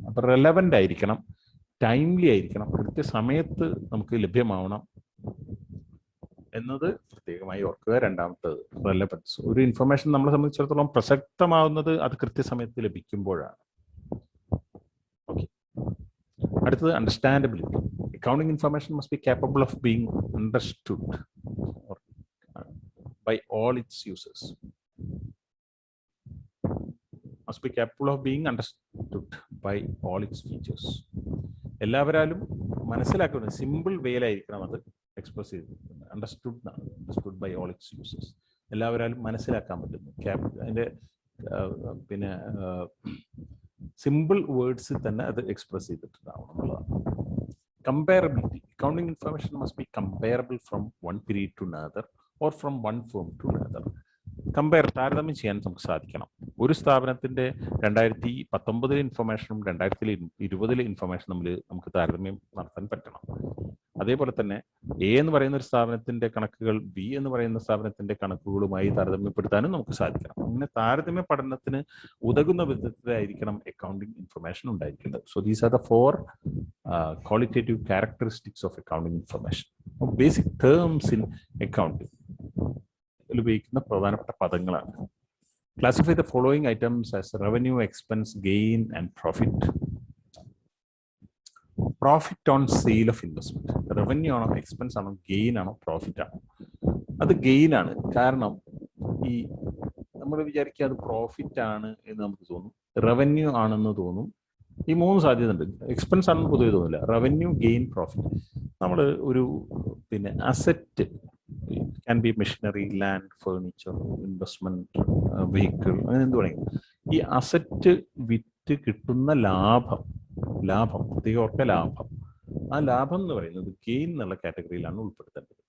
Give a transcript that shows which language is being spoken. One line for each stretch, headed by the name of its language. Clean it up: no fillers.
Malayalam: അപ്പം റെലവൻ്റ് ആയിരിക്കണം, ടൈംലി ആയിരിക്കണം, കൃത്യസമയത്ത് നമുക്ക് ലഭ്യമാവണം എന്നത് പ്രത്യേകമായി ഓർക്കുക. രണ്ടാമത്തത് റെലവൻസ്. ഒരു ഇൻഫർമേഷൻ നമ്മളെ സംബന്ധിച്ചിടത്തോളം പ്രസക്തമാവുന്നത് അത് കൃത്യസമയത്ത് ലഭിക്കുമ്പോഴാണ്. ഓക്കെ, അടുത്തത് understandability.
English: Accounting information must be capable of being understood by all its users. Must be capable of being understood by all its features.
Malayalam: എല്ലാവരാലും മനസ്സിലാക്കുന്ന സിമ്പിൾ വേയിലായിരിക്കണം അത് എക്സ്പ്രസ് ചെയ്തിരിക്കുന്നത്.
English: Understood by all its users.
Malayalam: എല്ലാവരാലും മനസ്സിലാക്കാൻ പറ്റുന്നു. അതിൻ്റെ പിന്നെ സിമ്പിൾ വേർഡ്സിൽ തന്നെ അത് എക്സ്പ്രസ് ചെയ്തിട്ടുണ്ടാവണം എന്നുള്ളതാണ്. Comparability.
English: Accounting information must be comparable from one period to another or from one firm to another.
Malayalam: താരതമ്യം ചെയ്യാൻ നമുക്ക് സാധിക്കണം. ഒരു സ്ഥാപനത്തിന്റെ 2019 ഇൻഫർമേഷനും 2020 ഇൻഫർമേഷൻ തമ്മിൽ നമുക്ക് താരതമ്യം നടത്താൻ പറ്റണം. അതേപോലെ തന്നെ എ എന്ന് പറയുന്ന ഒരു സ്ഥാപനത്തിന്റെ കണക്കുകൾ ബി എന്ന് പറയുന്ന സ്ഥാപനത്തിന്റെ കണക്കുകളുമായി താരതമ്യപ്പെടുത്താനും നമുക്ക് സാധിക്കണം. അങ്ങനെ താരതമ്യ പഠനത്തിന് ഉതകുന്ന വിധത്തിലായിരിക്കണം അക്കൗണ്ടിങ് ഇൻഫർമേഷൻ ഉണ്ടായിരിക്കേണ്ടത്.
English: So these are the 4 qualitative characteristics of accounting information. Basic terms in accounting
Malayalam: ഉപയോഗിക്കുന്ന പ്രധാനപ്പെട്ട പദങ്ങളാണ്.
English: Classify the following items as revenue, expense, gain, and profit. Profit on sale of investment.
Malayalam: Revenue ആണോ, expense ആണോ, gain ആണോ, profit ആണോ? അത് gain ആണ്. കാരണം ഈ നമ്മൾ വിചാരിക്കുക അത് പ്രോഫിറ്റ് ആണ് എന്ന് നമുക്ക് തോന്നും, റവന്യൂ ആണെന്ന് തോന്നും. ഈ മൂന്ന് സാധ്യത ഉണ്ട്. എക്സ്പെൻസ് ആണെന്ന് പൊതുവെ തോന്നില്ല. Revenue, gain, profit. നമ്മൾ ഒരു asset can be machinery, land, furniture, investment, vehicle, അങ്ങനെ എന്ത് വേണമെങ്കിൽ ഈ അസറ്റ് വിറ്റ് കിട്ടുന്ന ലാഭം, പ്രത്യേക ഓർക്ക ലാഭം, ആ ലാഭം എന്ന് പറയുന്നത് ഗെയിൻ എന്നുള്ള കാറ്റഗറിയിലാണ് ഉൾപ്പെടുത്തേണ്ടത്.